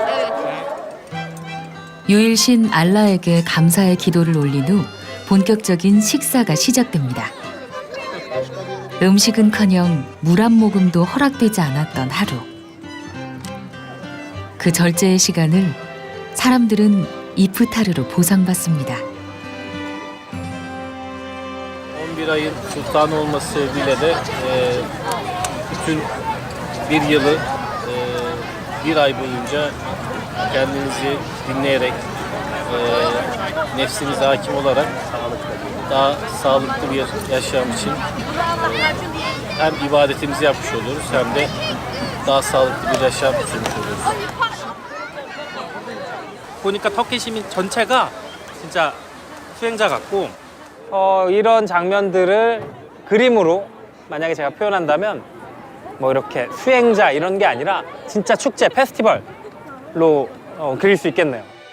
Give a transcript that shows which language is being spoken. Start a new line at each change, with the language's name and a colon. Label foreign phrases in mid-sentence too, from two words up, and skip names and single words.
Korean: 유일신 알라에게 감사의 기도를 올린 후 본격적인 식사가 시작됩니다. 음식은커녕 물 한 모금도 허락되지 않았던 하루. 그 절제의 시간을 사람들은 이프타르로 보상받습니다.
Turkish: 11 ayın sultanı olması sebebiyle de bütün bir yılı bir ay boyunca kendinizi dinleyerek nefsinize hakim olarak daha sağlıklı bir yaşam için hem ibadetimizi yapmış oluyoruz hem de daha sağlıklı bir yaşam sürmüş oluyoruz.
Korean: 보니까 터키 시민 전체가 진짜 수행자 같고 이런 장면들을 그림으로 만약에 제가 표현한다면 뭐 이렇게 수행자 이런 게 아니라 진짜 축제, 페스티벌로 그릴 수 있겠네요.